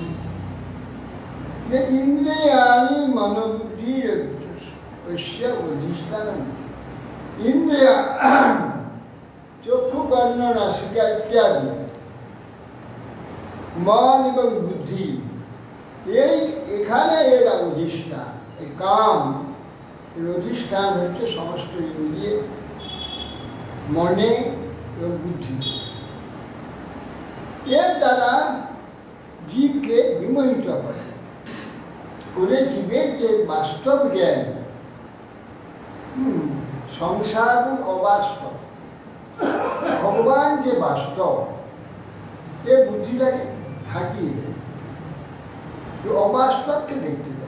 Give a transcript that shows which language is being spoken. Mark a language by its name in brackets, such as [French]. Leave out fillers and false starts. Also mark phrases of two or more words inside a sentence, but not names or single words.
[Sanskrit] ये इंद्रियाणि मनोबुद्धि वश्य अधिष्ठानम्। इंद्रिया चक्षु कर्ण नासिका इत्यादि मन एवं बुद्धि [Bangla] এই এখানে এর অধিষ্ঠান, এই কাম এর অধিষ্ঠান হচ্ছে সমস্ত ইন্দ্রিয়, মনে এবং বুদ্ধি। এর দ্বারা জীবকে বিমোহিত করে জীবের যে বাস্তব জ্ঞান, সংসার অবাস্তব, ভগবান যে বাস্তব, এ বুদ্ধিটাকে ঢাকিয়ে দেয়, অবাস্তবকে দেখতে দেয়।